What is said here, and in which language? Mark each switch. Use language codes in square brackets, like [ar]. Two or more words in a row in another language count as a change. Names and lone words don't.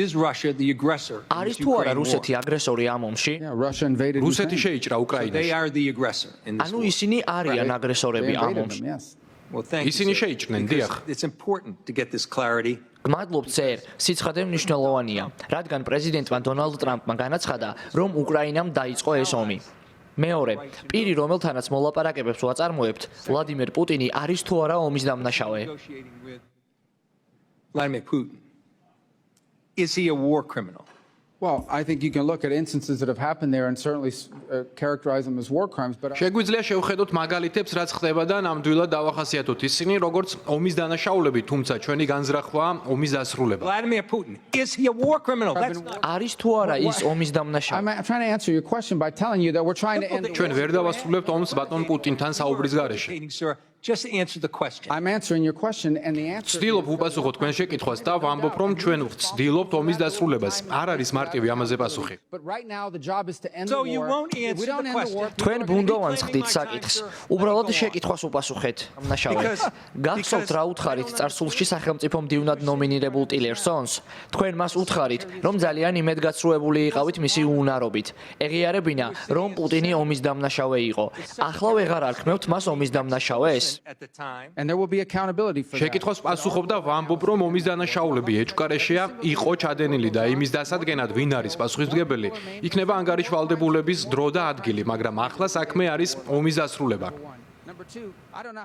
[en] Is Russia the aggressor? [ka] არის თუ არა რუსეთი აგრესორი ამ ომში? რუსეთი შეიჭრა [en] They [ka] უკრაინაში. [en] are the aggressor in this [ka] ანუ [en] war. [ka] ისინი არიან აგრესორები ამ ომში. [en] Well, thank you, [ka] ისინი [en] sir, [ka] შეიჭრნენ, [en] because [ka] დიახ. [en] It's important to get this clarity. [ka] გმადლობთ სერ, სიცხადე მნიშვნელოვანია, რადგან პრეზიდენტმა დონალდ ტრამპმა განაცხადა, რომ უკრაინამ დაიწყო ეს ომი. მეორე, პირი, რომელთანაც მოლაპარაკებებს ვაწარმოებთ, ვლადიმერ პუტინი არის თუ არა ომის დამნაშავე? [en] Negotiating with Vladimir Putin. Is he a war criminal? Well, I think you can look at instances that have happened there and certainly characterize them as war crimes, but [ka] შეგვიძლია შევხედოთ მაგალითებს, რაც ხდება და ნამდვილად დავახასიათოთ ისინი, როგორც ომის დანაშაულები, თუმცა ჩვენი განზრახვაა ომის დასრულება. [en] Vladimir Putin. Is he a war criminal? That's not [ka] არის თუ არა ის ომის დამნაშავე? [en] I'm trying to answer your question by telling you that we're trying to end the [ka] ჩვენ ვერ დავასრულებთ ომს ბატონ პუტინთან საუბრის garaში. [en] sir. Just answer the question. I'm answering your question and the answer [ka] ვცდილობ უპასუხო თქვენ შეკითხვას და ვამბობ, რომ ჩვენ ვცდილობთ ომის დასრულებას. არ არის მარტივი ამაზე პასუხი. [en] But right now the job is to end So the you war. won't If we answer don't the end the question. war, [ka] თქვენ ბუნდოვანს ხდით საკითხს. უბრალოდ შეკითხვას უპასუხეთ. დამნაშავე. გახსოვთ რა უთხარით წარსულში სახელმწიფო მდივნად ნომინირებულ ტილერსონს? თქვენ მას უთხარით, რომ ძალიან იმედგაცრუებული იყავით მისი უნარობით. ეღიარებინა, რომ პუტინი ომის დამნაშავე იყო. ახლა ვეღარ არქმევთ მას ომის დამნაშავეს? [en] At the time. and there will be accountability for that. [ka] შეკითხვას პასუხობ და ვამბობ, რომ ომის დანაშაულები ეჭვკარეშია, იყო ჩადენილი და იმის დასადგენად ვინ არის პასუხისმგებელი, იქნება ანგარიშვალდებულების დრო და ადგილი, მაგრამ ახლა საქმე არის ომის დასრულება. [en] Number two, I don't know